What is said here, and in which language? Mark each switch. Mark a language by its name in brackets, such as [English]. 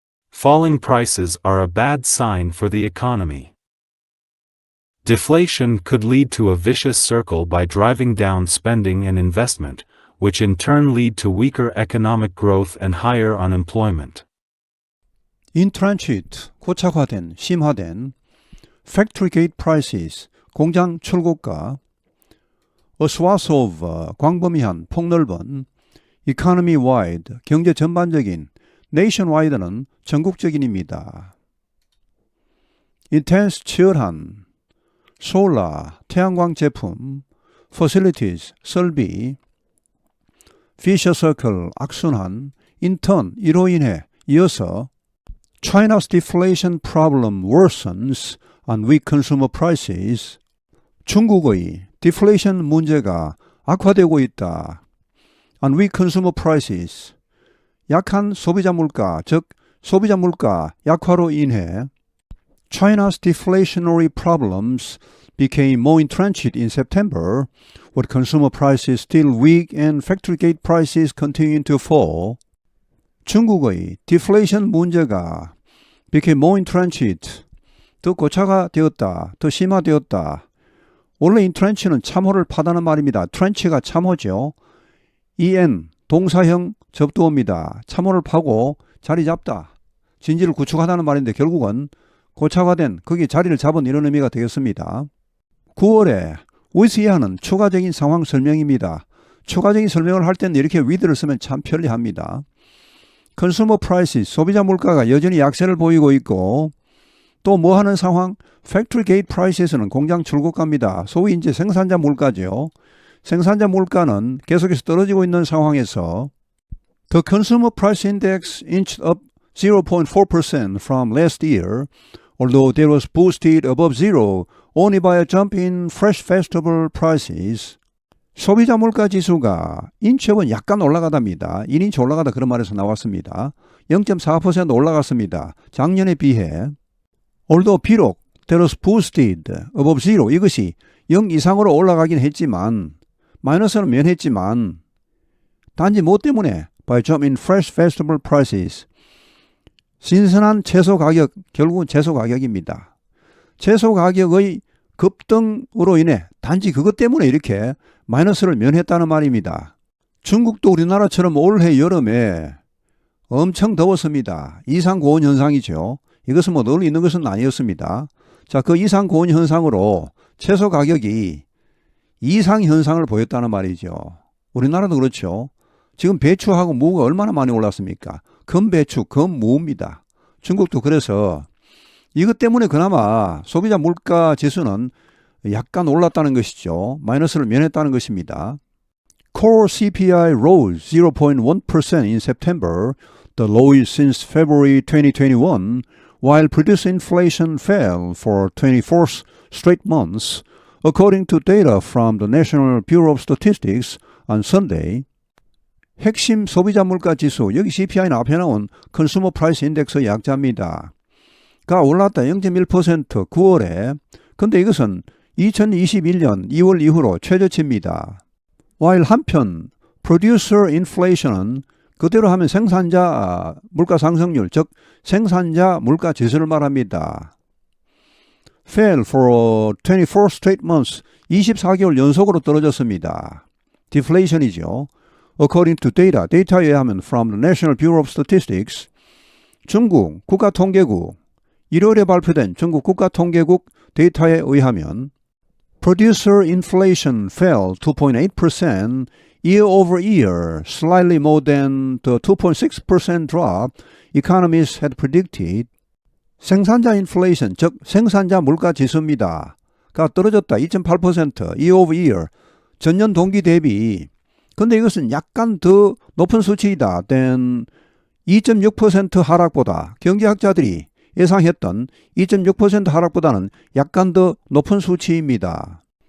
[English] Falling prices are a bad sign for the economy. Deflation could lead to a vicious circle by driving down spending and investment, which in turn lead to weaker economic growth and higher unemployment. Entrenched, [Korean] 고착화된, 심화된 [English] Factory Gate Prices, [Korean] 공장 출고가 [English] A swath of, [Korean] 광범위한, 폭넓은 [English] Economy-wide, [Korean] 경제 전반적인 [English] Nationwide는 [Korean] 전국적인입니다. [English] Intense, [Korean] 치열한 [English] Solar, [Korean] 태양광 제품 [English] Facilities, [Korean] 설비 [English] Vicious Circle, [Korean] 악순환 [English] In turn, [Korean] 이로 인해, 이어서 [English] China's deflation problem worsens on weak consumer prices. [Korean] 중국의 deflation 문제가 악화되고 있다. [English] On weak consumer prices. [Korean] 약한 소비자 물가, 즉 소비자 물가 약화로 인해 [English] China's deflationary problems became more entrenched in September, with consumer prices still weak and factory gate prices continuing to fall. [Korean] 중국의 deflation 문제가 [English] became more entrenched, [Korean] 더 고착화되었다, 더 심화되었다. 원래 entrencheden 참호를 파다는 말입니다. trench가 참호죠. en, 동사형 접두어입니다. 참호를 파고 자리 잡다, 진지를 구축하다는 말인데 결국은 고착화된, 거기에 자리를 잡은 이런 의미가 되겠습니다. 9월에 with 이하는 추가적인 상황 설명입니다. 추가적인 설명을 할 때는 이렇게 with를 쓰면 참 편리합니다. [English] Consumer prices, [Korean] 소비자 물가가 여전히 약세를 보이고 있고 또 뭐 하는 상황? Factory gate prices는 공장 출고가입니다. 소위 이제 생산자 물가죠. 생산자 물가는 계속해서 떨어지고 있는 상황에서 [English] The Consumer Price Index inched up 0.4% from last year, although that was boosted above zero only by a jump in fresh vegetable prices. [Korean] 소비자 물가 지수가 인치업은 약간 올라가답니다. 1인치 올라가다 그런 말에서 나왔습니다. 0.4% 올라갔습니다. 작년에 비해. Although 비록 [English] that was boosted above zero, [Korean] 이것이 0 이상으로 올라가긴 했지만 마이너스는 면했지만 단지 뭐 때문에? [English] By jump in fresh vegetable prices. [Korean] 신선한 채소 가격, 결국은 채소 가격입니다. 채소 가격의 급등으로 인해 단지 그것 때문에 이렇게 마이너스를 면했다는 말입니다. 중국도 우리나라처럼 올해 여름에 엄청 더웠습니다. 이상고온 현상이죠. 이것은 뭐 늘 있는 것은 아니었습니다. 자, 그 이상고온 현상으로 채소 가격이 이상 현상을 보였다는 말이죠. 우리나라도 그렇죠. 지금 배추하고 무가 얼마나 많이 올랐습니까? 금배추, 금무입니다. 중국도 그래서 이것 때문에 그나마 소비자 물가 지수는 약간 올랐다는 것이죠. 마이너스를 면했다는 것입니다. [English] Core CPI rose 0.1% in September, the lowest since February 2021, while producer inflation fell for 24 straight months, according to data from the National Bureau of Statistics on Sunday. [Korean] 핵심 소비자 물가 지수, 여기 CPI는 앞에 나온 컨슈머 프라이스 인덱스 약자입니다. 가 올랐다 0.1% 9월에. 근데 이것은 2021년 2월 이후로 최저치입니다. while 한편 producer inflation은 그대로 하면 생산자 물가 상승률, 즉 생산자 물가 지수를 말합니다. [English] fell for 24 straight months, [Korean] 24개월 연속으로 떨어졌습니다. deflation이죠. [English] according to data, [Korean] 데이터에 의하면 [English] from the National Bureau of Statistics, [Korean] 중국 국가통계국 1월에 발표된 중국 국가통계국 데이터에 의하면 [English] producer inflation fell 2.8% year over year, slightly more than the 2.6% drop economists had predicted. [Korean] 생산자 인플레이션, 즉 생산자 물가 지수입니다. 가 떨어졌다 2.8% [English] year over year, [Korean] 전년 동기 대비. 근데 이것은 약간 더 높은 수치이다 than 2.6% 하락보다, 경제학자들이 예상했던 2.6% 하락보다는 약간 더 높은 수치입니다.